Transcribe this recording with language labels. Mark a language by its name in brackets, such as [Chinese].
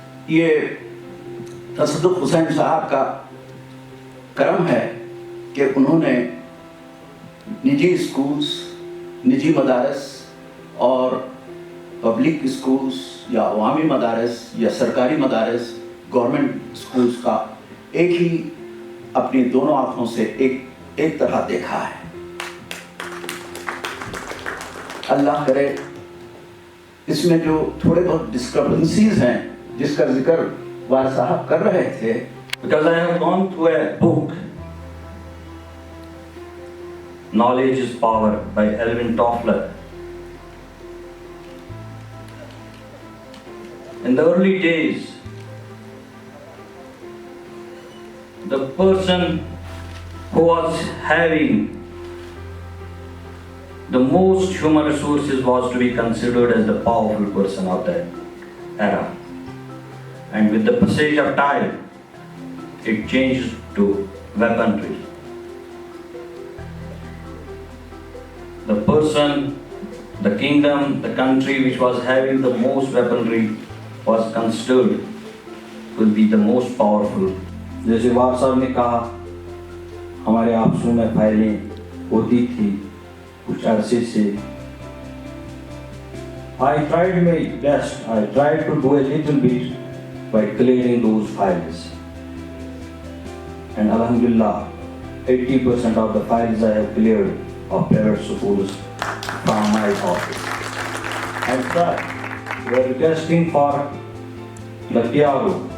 [Hindi] ये तसद्दुक़ हुसैन साहब का करम है कि उन्होंने निजी स्कूल्स, निजी मदारस और पब्लिक स्कूल्स या अवामी मदारस या सरकारी मदारस, गवर्नमेंट स्कूल्स का एक ही अपनी दोनों आँखों से एक तरह देखा है। अल्लाह करे इसमें जो थोड़े बहुत डिस्क्रपेंसीज हैं जिसका जिक्र वार साहब कर रहे थे, [English] because I have gone through a book, Knowledge is Power by Alvin Toffler. In the early days, the person who was having the most human resources was to be considered as the powerful person of that era. And with the passage of time, it changed to weaponry. The person, the kingdom, the country which was having the most weaponry was considered to be the most powerful. [Hindi] जैसे वार साहब ने कहा, हमारे आपसों में फाइलें होती थी कुछ अरसे से। [English] I tried my best. I tried to do a little bit by clearing those files. And Alhamdulillah, 80% of the files I have cleared of private schools from my office. And we are requesting for the PRO.